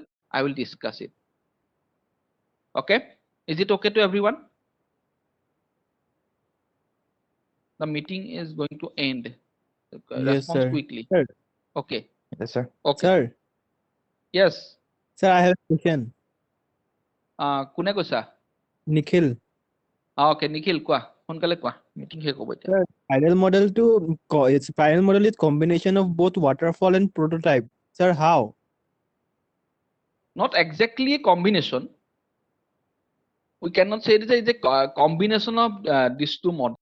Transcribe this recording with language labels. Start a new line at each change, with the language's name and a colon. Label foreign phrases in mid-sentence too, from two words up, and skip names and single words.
English: I will discuss it. Okay, is it okay to everyone? The meeting is going to end. Yes, Response sir. quickly. Sir. Okay. Yes, sir. Okay. Sir. Yes. Sir, I have a question.
Assamese: কোনে কৈছা?
English: Nikhil. Okay, Nikhil,
Assamese: কোৱা সোনকালে কোৱা, মিটিং শেষ হ'ব এতিয়া।
English: Sir, spiral model is combination of both waterfall and prototype. Sir, how? not exactly a combination. We cannot say it is a combination of these two models.